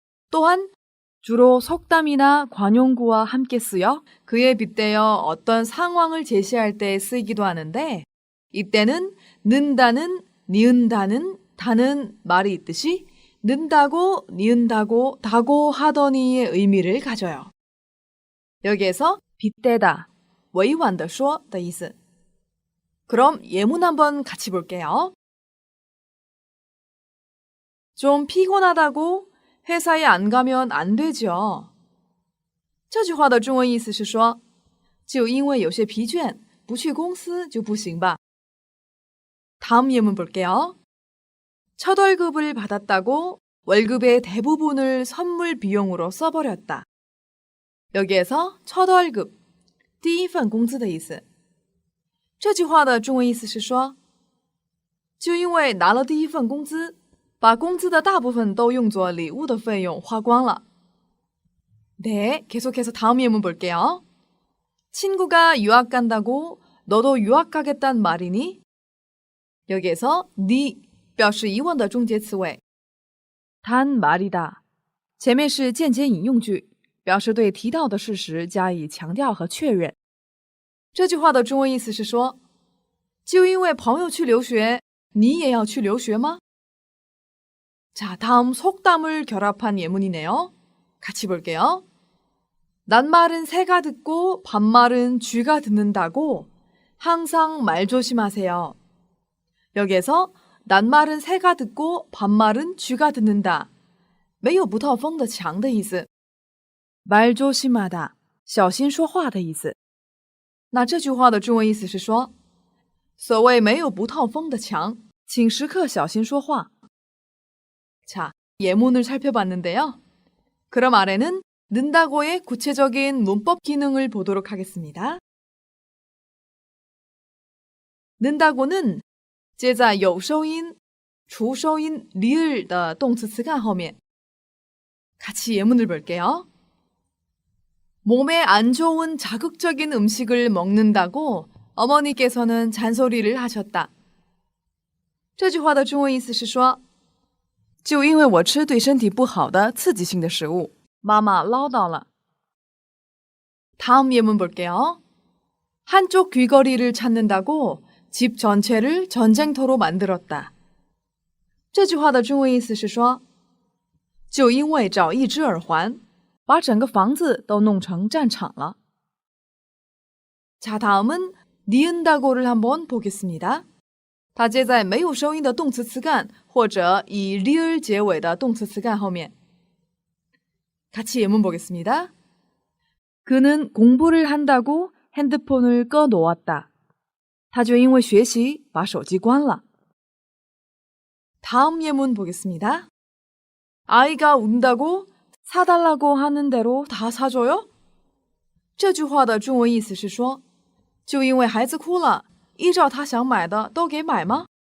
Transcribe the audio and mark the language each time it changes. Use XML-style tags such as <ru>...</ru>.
<ko>또한 주로 속담이나 관용구와 함께 쓰여 그에 빗대어 어떤 상황을 제시할 때 쓰이기도 하는데 이때는 는다는, 니은다는, 다는 말이 있듯이 는다고, 니은다고, 다고 하더니의 의미를 가져요. 여기에서 빗대다,</ko> <zh>委婉地说的意思.</zh> <ko>그럼 예문 한번 같이 볼게요. 좀 피곤하다고 회사에 안 가면 안 되죠.</ko> <zh>这句话的中文意思是说，就因为有些疲倦，不去公司就不行吧.</zh> <ko>다음 예문 볼게요. 첫 월급을 받았다고 월급의 대부분을 선물 비용으로 써버렸다. 여기에서 첫 월급,</ko> <zh>第一份工资的意思。这句话的中文意思是说，就因为拿了第一份工资，把工资的大部分都用作礼物的费用花光了。</zh> <ko>네, 계속해서 다음 예문 볼게요. 친구가 유학 간다고 너도 유학 가겠단 말이니? 여기에서</ko> <zh>니 表示疑问的终结词尾。</zh> <ko>단 말이다.</ko> <zh>前面是间接引用句，表示对提到的事实加以强调和确认。这句话的中文意思是说，就因为朋友去留学，你也要去留学吗?</zh> <ko>자, 다음 속담을 결합한 예문이네요. 같이 볼게요. 낱말은 새가 듣고 반말은 쥐가 듣는다고 항상 말 조심하세요. 여기에서 낱말은 새가 듣고 반말은 쥐가 듣는다.</ko> <zh>没有不透风的墙的意思。</zh> <ko>말 조심하다,</ko> <zh>小心说话的意思。那这句话的中文意思是说，所谓没有不透风的墙，请时刻小心说话.</zh> <ko>자, 예문을 살펴봤는데요. 그럼 아래는 는다고의 구체적인 문법 기능을 보도록 하겠습니다.</ko> <zh>는다고는 接在有收音、除收音 리을 的动词词干后面.</zh> <ko>같이 예문을 볼게요. 몸에 안 좋은 자극적인 음식을 먹는다고 어머니께서는 잔소리를 하셨다.</ko> <zh>这句话的中文意思是说，就因为我吃对身体不好的刺激性的食物，妈妈唠叨了.</zh> <ko>다음 예문 볼게요. 한쪽 귀걸이를 찾는다고 집 전체를 전쟁터로 만들었다.</ko> <zh>这句话的中文意思是说，就因为找一只耳环，把整个房子都弄成战场了.</zh> <ko>자, 다음은 니은다고를 한번 보겠습니다.</ko> <zh>它接在没有收音的动词词干或者以 리을 结尾的动词词干后面.</zh> <ko>같이 예문 보겠습니다. 그는 공부를 한다고 핸드폰을 꺼놓았다.</ko> <zh>他就因为学习把手机关了.</zh> <ko>다음 예문 보겠습니다. 아이가 운다고 사달라고 하는 대로 다 사줘요?</ko> <zh>这句话的中文意思是说，就因为孩子哭了，依照他想买的都给买吗?</zh>